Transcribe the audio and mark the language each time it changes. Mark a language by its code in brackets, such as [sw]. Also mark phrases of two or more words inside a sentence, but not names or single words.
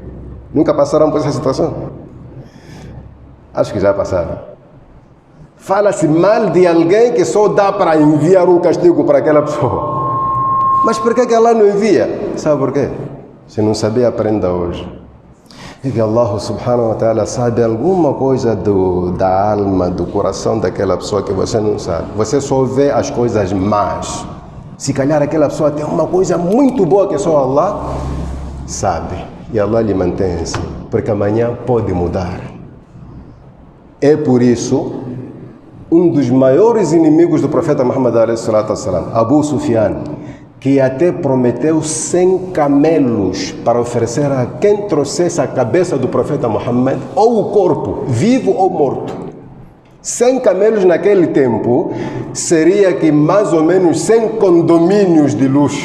[pt] Nunca passaram por essa situação? Acho que já passaram. Fala-se mal de alguém que só dá para enviar um castigo para aquela pessoa. Mas por que Allah não envia? Sabe por quê? Se não sabia, aprenda hoje. É que [ar] الله سبحانه وتعالى [pt] sabe alguma coisa da alma, do coração daquela pessoa que você não sabe. Você só vê as coisas más. Se calhar aquela pessoa tem uma coisa muito boa que só Allah sabe. E Allah lhe mantém assim, porque amanhã pode mudar. É por isso, um dos maiores inimigos do profeta Muhammad a.s., Abu Sufyan, que até prometeu 100 camelos para oferecer a quem trouxesse a cabeça do profeta Muhammad, ou o corpo, vivo ou morto. 100 camelos naquele tempo seria que mais ou menos 100 condomínios de luxo.